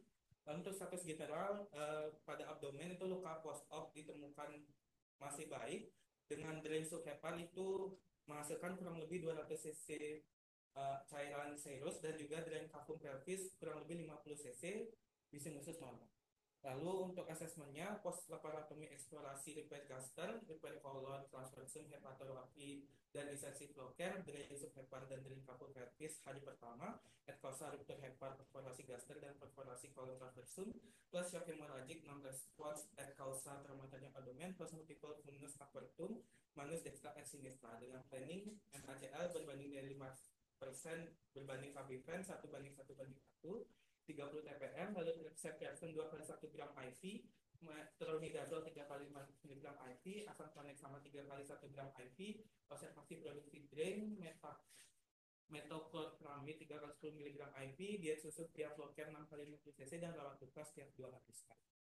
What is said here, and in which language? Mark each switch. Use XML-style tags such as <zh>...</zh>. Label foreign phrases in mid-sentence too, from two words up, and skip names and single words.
<id>Lalu untuk status general pada abdomen itu luka post op ditemukan masih baik, dengan drain subhepar itu menghasilkan kurang lebih 200 cc cairan serus dan juga drain kafum pelvis kurang lebih 50 cc di sinusus normal. Lalu untuk asesmennya, post laparotomi eksplorasi repair gaster, repair kolon, transversum, hepatoroaki, dan disseksi floker, drain subhepar dan drain kafum pelvis hari pertama,</id> <la>et causa ruptur</la> <id>hepar, perforasi gaster, dan perforasi kolon transversum, plus</id> <en>shock hemorrhagic non response</en> <la>et causa</la> <id>traumatajam abdomen, plus</id> <en>multiple venous</en> <la>apertum, manus dextra et sinistra,</la> <id>dengan planning MACL berbanding dari 5% berbanding KBFN 1:1:1, 30 TPM, lalu ceftriaxone 2 kali 1 gram IV, tronidazole 3 kali 5 mg IV, asam tranexamat 3 kali 1 gram IV, observasi produksi drain, metoclopramid 3 kali 10 mg IV, diet susu via Floker 6 kali 50 cc, dan rawat luka setiap 2 hari sekali.</id>